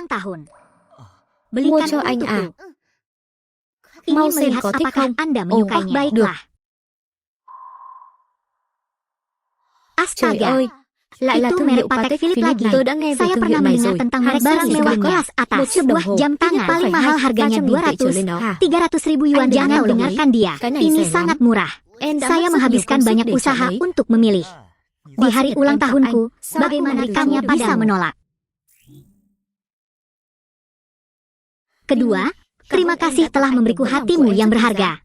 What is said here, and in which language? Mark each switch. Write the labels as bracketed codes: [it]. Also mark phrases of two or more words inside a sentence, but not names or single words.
[vi] Mua cho anh à? Mau xem có thích không? Ồ, được. Trời ơi, lại là thương hiệu Patek Philippe. Tôi đã nghe về thương hiệu này rồi. Một chiếc đồng hồ [id] jam tangan paling mahal harganya 300-300 ribu yuan. Jangan dengarkan dia. Ini sangat murah. Saya menghabiskan banyak usaha untuk memilih. Di hari ulang tahunku, bagaimana kamu bisa menolak? Kedua, terima kasih telah memberiku hatimu yang berharga.